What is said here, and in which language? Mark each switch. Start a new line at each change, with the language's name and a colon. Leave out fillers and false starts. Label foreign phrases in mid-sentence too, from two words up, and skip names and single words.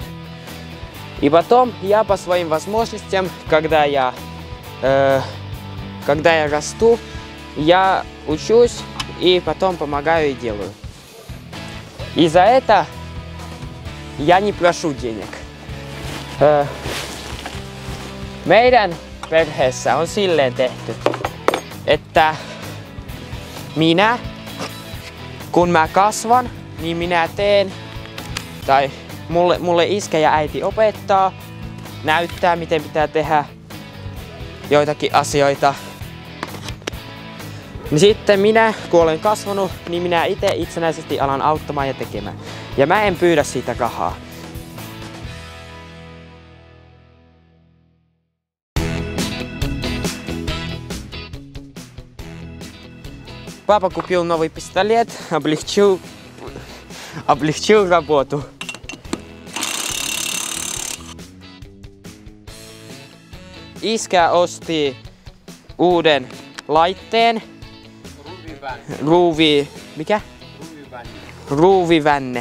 Russian: И потом я по своим возможностям, когда я расту, я учусь и потом помогаю и делаю. И за это я не прошу денег.
Finnish: Meidän perheessä on silleen tehty, että minä, kun mä kasvan, niin minä teen, tai mulle iskä ja äiti opettaa, näyttää miten pitää tehdä joitakin asioita. Niin sitten minä, kun olen kasvanut, niin minä itse itsenäisesti alan auttamaan ja tekemään. Ja mä en pyydä siitä rahaa.
Russian: Папа купил новый пистолет, облегчил работу.
Finnish: Iskä osti uuden laitteen. Mikä? Ruuvivänne.